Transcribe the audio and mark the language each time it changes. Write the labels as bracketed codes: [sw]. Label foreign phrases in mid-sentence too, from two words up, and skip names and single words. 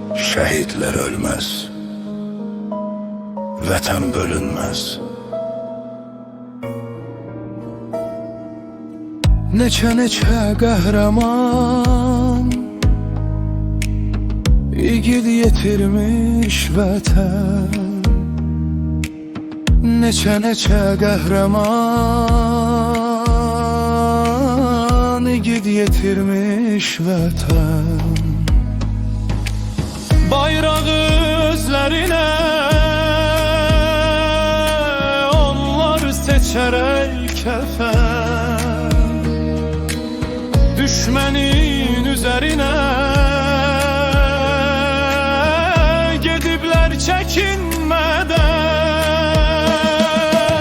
[tr] şehitler ölmez, vatan bölünmez. [az] Neçə qəhrəman igid yetirmiş vətən. Neçə qəhrəman igid yetirmiş vətən. [tr] Bayrağı özlerine onlar seçerek kefen, düşmenin üzerine gedibler çekinmeden.